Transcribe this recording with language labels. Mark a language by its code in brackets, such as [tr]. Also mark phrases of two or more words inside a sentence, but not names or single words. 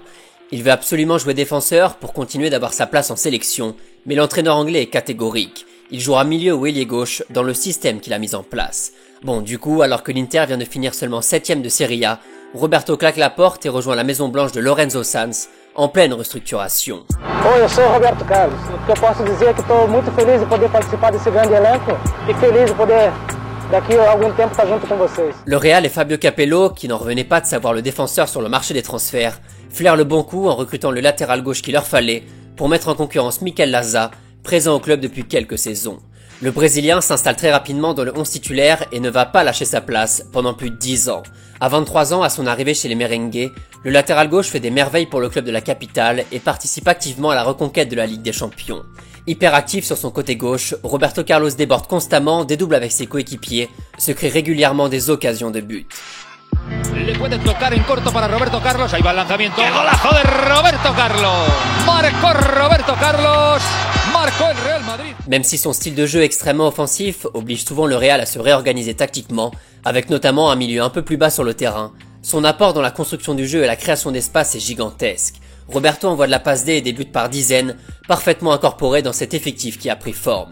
[fr] Il veut absolument jouer défenseur pour continuer d'avoir sa place en sélection, mais l'entraîneur anglais est catégorique. Il jouera milieu ou ailier gauche dans le système qu'il a mis en place. Bon, du coup, alors que l'Inter vient de finir seulement 7ème de Serie A, Roberto claque la porte et rejoint la Maison Blanche de Lorenzo Sanz, en pleine restructuration. [pt] Oi, eu sou Roberto Carlos. O que eu posso dizer é que estou muito feliz de poder participar desse grande elenco e feliz de poder daqui a algum tempo estar junto com vocês. [fr] Le Real et Fabio Capello, qui n'en revenaient pas de savoir le défenseur sur le marché des transferts, flairent le bon coup en recrutant le latéral gauche qu'il leur fallait pour mettre en concurrence Mikel Laza, présent au club depuis quelques saisons. Le Brésilien s'installe très rapidement dans le 11 titulaire et ne va pas lâcher sa place pendant plus de 10 ans. À 23 ans, à son arrivée chez les Merengues, le latéral gauche fait des merveilles pour le club de la capitale et participe activement à la reconquête de la Ligue des Champions. Hyperactif sur son côté gauche, Roberto Carlos déborde constamment, dédouble avec ses coéquipiers, se crée régulièrement des occasions de but. [es] Le puede tocar en corto para Roberto Carlos, ahí va el lanzamiento. ¡Qué golazo de Roberto Carlos! Marcó Roberto Carlos, marcó el Real Madrid. [fr] Même si son style de jeu extrêmement offensif oblige souvent le Real à se réorganiser tactiquement, avec notamment un milieu un peu plus bas sur le terrain, son apport dans la construction du jeu et la création d'espace est gigantesque. Roberto envoie de la passe D et des buts par dizaines, parfaitement incorporés dans cet effectif qui a pris forme.